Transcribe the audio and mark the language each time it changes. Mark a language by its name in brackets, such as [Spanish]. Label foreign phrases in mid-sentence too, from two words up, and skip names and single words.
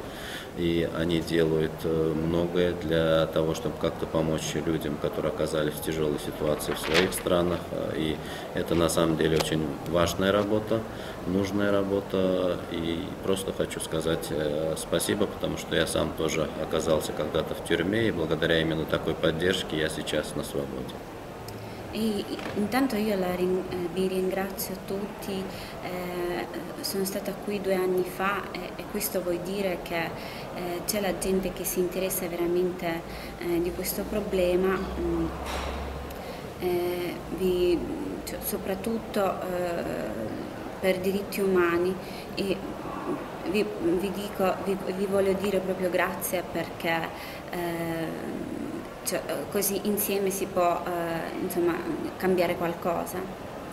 [Russian] И они делают многое для того, чтобы как-то помочь людям, которые оказались в тяжелой ситуации в своих странах. И это на самом деле очень важная работа, нужная работа. И просто хочу сказать спасибо, потому что я сам тоже оказался когда-то в тюрьме, и благодаря именно такой поддержке я сейчас на свободе. [Italian] E intanto io vi ringrazio tutti, sono stata qui 2 anni fa e questo vuol dire che c'è la gente che si interessa veramente di questo problema, soprattutto per diritti umani, e vi voglio dire proprio grazie perché così insieme si può insomma cambiare qualcosa.